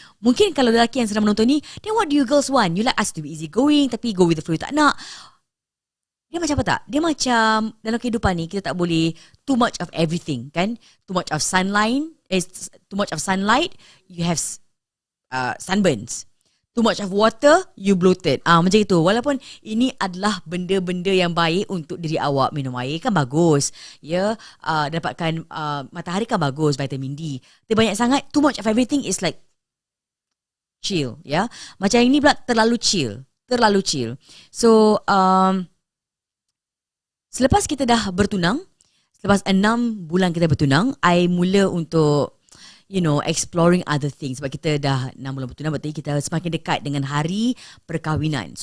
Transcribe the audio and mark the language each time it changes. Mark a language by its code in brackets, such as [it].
[ms] Mungkin kalau lelaki yang sedang menonton ni, [en] then what do you girls want? You like us to be easy going [ms] tapi [en] go with the flow [ms] tak nak. Dia macam apa tak? Dia macam dalam kehidupan ni kita tak boleh [en] too much of everything [ms] kan? [en] Too much of sunlight, you have sunburns. Too much of water, you bloated. [ms] Macam itu. Walaupun ini adalah benda-benda yang baik untuk diri awak. Minum air kan bagus. Ya, dapatkan matahari kan bagus, vitamin D. Tapi banyak sangat, [en] too much of everything is like chill, ya. [ms] Macam yang ni pula terlalu chill. So, selepas kita dah bertunang, selepas 6 bulan kita bertunang, I mula untuk, [en] exploring other things. [ms] Sebab kita dah 6 bulan bertunang, berarti kita semakin dekat dengan hari perkahwinan.